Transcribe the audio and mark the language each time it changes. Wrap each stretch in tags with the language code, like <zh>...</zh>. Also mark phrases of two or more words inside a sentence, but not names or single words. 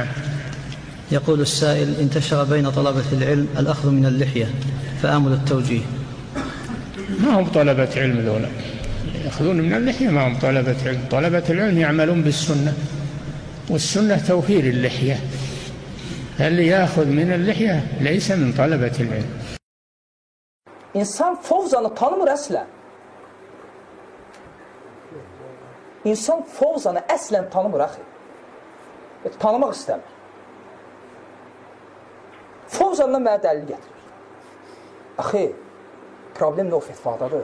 <ar>يقول السائل: انتشر بين طلبة العلم الأخذ من اللحية فآمل التوجيه. ما هم طلبة علم ذولا يأخذون من اللحية، ما هم طلبة علم. طلبة العلم يعملون بالسنة، والسنة توفير اللحية، اللي يأخذ من اللحية ليس من طلبة العلم.</ar> <az>İnsan fovzanı tanımır əslən. İnsan fovzanı əslən tanımır axı. Tanımaq istəmir. Fovzandan mənə dəlil gətirir. Axı, problem nə o fetvadadır?</az>